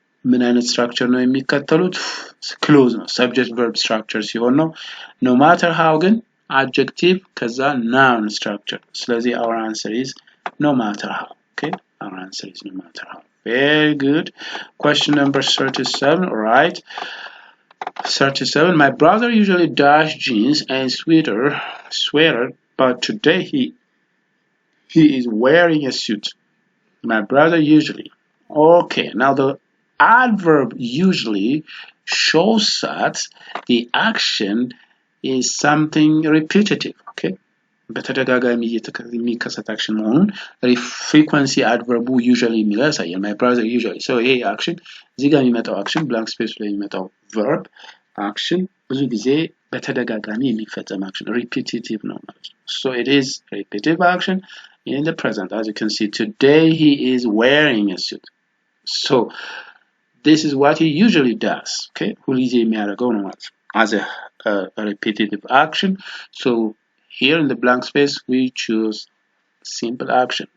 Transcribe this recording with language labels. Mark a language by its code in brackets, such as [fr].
[am] ምን አይነት structure ነው የሚከተሉት clause ነው subject verb structure ሲሆን ነው [en] no matter how ግን adjective kaza noun structure ስለዚህ our answer is no matter how okay our answer is no matter how very good question number 37 all right 37 my brother usually does jeans and sweater but today he is wearing a suit my brother usually okay now the adverb usually shows that the action is something repetitive okay [am] በተደጋጋሚ የሚከሰት አክሽን መሆኑን ፍሪኩዌንሲ አድቨርቡ ዩዥዋሊ የሚለው ያሳያል። [en] ማይ ብራዘር ዩዥዋሊ። [am] ሶ ይሄ አክሽን እዚህ ጋር የሚመጣው አክሽን ብላንክ ስፔስ ላይ የሚመጣው ቨርብ አክሽን ብዙ ጊዜ በተደጋጋሚ የሚፈጸም አክሽን ሪፒቲቲቭ ነው ማለት ነው። [en] ሶ ኢት ኢዝ ሪፒቲቲቭ አክሽን in the present. As you can see, today he is wearing a suit. So this is what he usually does. [am] Okay, ሁልጊዜ የሚያደርገው ነው ማለት ነው [en] as a repetitive action. So here in the blank space we choose simple action.